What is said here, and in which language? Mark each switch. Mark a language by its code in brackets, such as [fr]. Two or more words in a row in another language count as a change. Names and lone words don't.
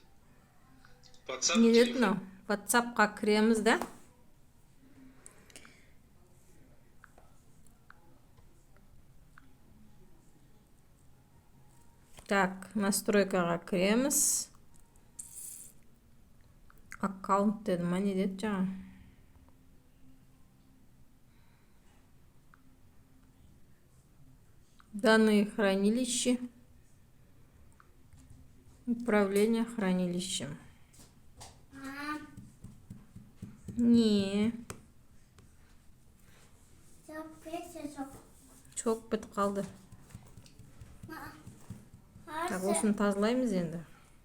[kk] Не деді мынау? WhatsApp-қа кіреміз да. Так, настройкаға кіреміз. Аккаунт деді ма, не деді жаңа? [ru] Данные хранилища. Управление хранилищем. [kk] Не. Çok бітіп қалды. Так, осыны тазалаймыз енді.